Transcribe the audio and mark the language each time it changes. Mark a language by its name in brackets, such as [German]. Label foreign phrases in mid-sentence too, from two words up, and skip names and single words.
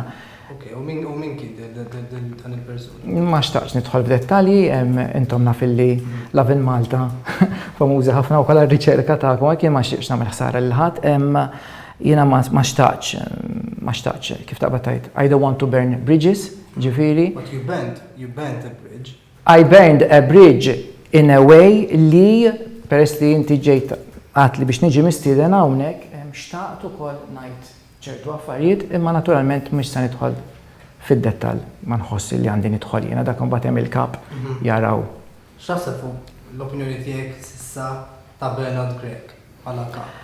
[Maltese] U min kien dan il-persuna? Ma xtaqx nidħol f'dettalji, intom naf illi Lovin Malta famuża ħafna wkoll għar-riċerka tagħkom, kien ma xtieqx nagħmel ħsara lil ħadd, jiena ma xtaqx kif taqbad tgħid, [English] I don't want to burn bridges, ġifieri. But you burned a bridge. I burned a bridge in a way [Maltese] li peress li inti ġejt għatli biex niġi mistieden hawnhekk, xtaqt ukoll ngħid ċertu affarijiet, imma naturalment mhux se nidħol fid-dettall, ma nħossi li għandi nidħol jiena dak imbagħad hemm il-kap jaraw. X'taħseb l-opinjoni tiegħek s'issa ta' Bernard Gregg bħala kap?